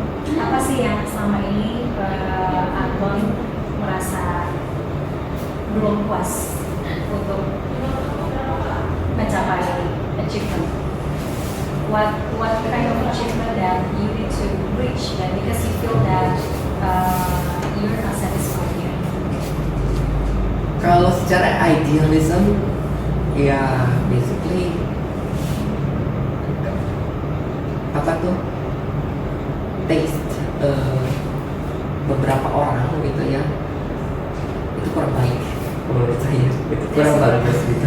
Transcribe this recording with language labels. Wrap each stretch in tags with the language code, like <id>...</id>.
<id>Apa sih yang selama ini Anton merasa belum puas untuk mencapai achievement?</id> <en>What kind of achievement that you need to reach, that because you feel that you're not satisfied yet?</en> <id>Kalau secara idealism ya basically apa tuh, taste beberapa orang gitu ya, itu kurang baik menurut saya, itu kurang bagus gitu.</id>